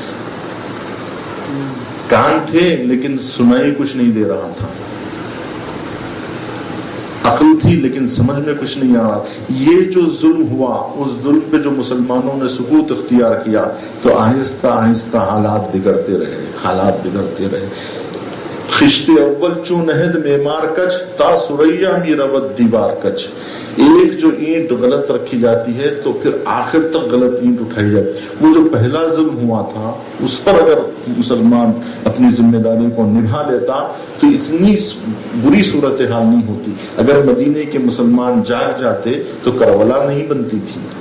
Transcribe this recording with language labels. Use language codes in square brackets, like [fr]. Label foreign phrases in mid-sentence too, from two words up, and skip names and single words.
[ur] کان تھے لیکن سنائی کچھ نہیں دے رہا تھا، عقل تھی لیکن سمجھ میں کچھ نہیں آ رہا۔ یہ جو ظلم ہوا، اس ظلم پہ جو مسلمانوں نے سکوت اختیار کیا تو آہستہ آہستہ حالات بگڑتے رہے۔ [fa] خشت اول چون نہد معمار کچ تا سریا می رود دیوار کچ۔ [ur] ایک جو اینٹ غلط رکھی جاتی ہے تو پھر آخر تک غلط اینٹ اٹھائی جاتی ہے۔ وہ جو پہلا ظلم ہوا تھا اس پر اگر مسلمان اپنی ذمہ داری کو نبھا لیتا تو اتنی بری صورتحال نہیں ہوتی۔ اگر مدینے کے مسلمان جاگ جاتے تو کربلا نہیں بنتی تھی۔